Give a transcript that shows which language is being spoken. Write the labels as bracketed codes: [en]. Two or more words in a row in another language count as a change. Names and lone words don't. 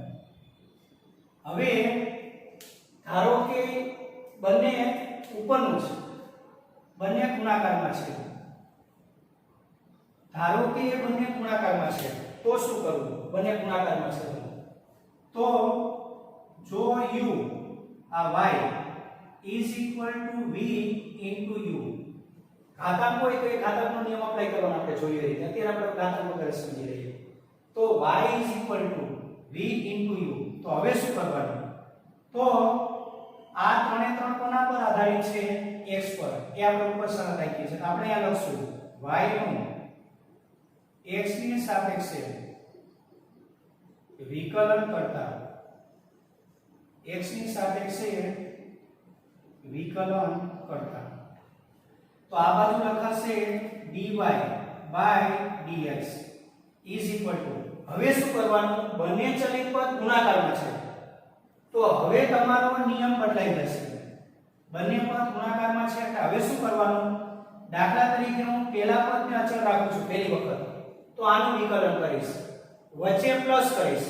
[gu] હવે ધારો કે બંને ઉપરનું છે, બંને ગુણાકારમાં છે. ધારો કે બંને ગુણાકારમાં છે તો શું કરવું, બંને ગુણાકારમાં છે તો જો u આ [en] y is equal to v into u [gu] ઘાતાંક હોય તો એ ઘાતાંકનો નિયમ અપ્લાય કરવાનો આપણે જોઈ રહી. અત્યારે આપણે ઘાતાંક વગર સમજી રહીએ તો [en] y is equal to v into u. [gu] તો હવે શું કરવાનું, તો આ ત્રણે ત્રણ કોના પર આધારિત છે, x પર. એ આપણે ઉપર શરત આપી છે તો આપણે આ લખશું y નું x ની સાપેક્ષે વિકલન કરતા, x ની સાપેક્ષે વિકલન કરતા. તો આ બાજુ લખાશે [en] dy dx is equal to, [gu] હવે શું કરવાનું, બંને ચલિત પદ ગુણાકારમાં છે તો હવે તમારો નિયમ બદલાઈ જશે. બંને પદ ગુણાકારમાં છે એટલે હવે શું કરવાનું, દાખલા તરીકે હું પહેલા પદને અચળ રાખું છું પહેલી વખત તો આનું વિકલન કરીશ, વચ્ચે પ્લસ કરીશ.